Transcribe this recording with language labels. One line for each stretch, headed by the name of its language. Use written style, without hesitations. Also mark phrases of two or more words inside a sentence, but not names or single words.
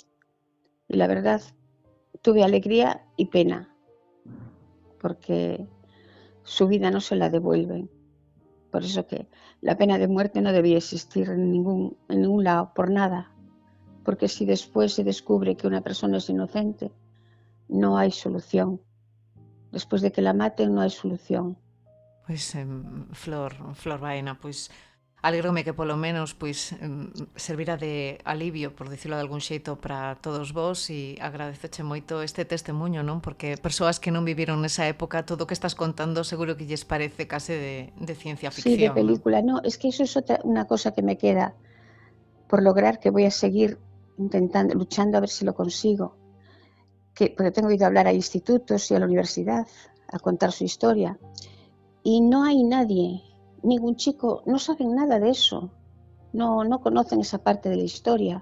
Spanish: Y la verdad, tuve alegría y pena, porque su vida no se la devuelven. Por eso que la pena de muerte no debía existir en ningún lado, por nada. Porque si después se descubre que una persona es inocente, no hay solución.
Galician: Despois de que la maten non hai solución. Pois, Flor Baena, pois alégrome que polo menos pois servira de alivio, por dicirlo de algún xeito, para todos vos, e agradeceche moito este testemunho, non? Porque persoas que non viviron nesa época, todo o que estás contando seguro que lles parece case de ciencia ficción.
Spanish: Sí, de película. No, es que eso es una cosa que me queda por lograr, que voy a seguir intentando, luchando a ver si lo consigo. Porque tengo ido a hablar a institutos y a la universidad a contar su historia y no hay nadie, ningún chico, no saben nada de eso, no conocen esa parte de la historia.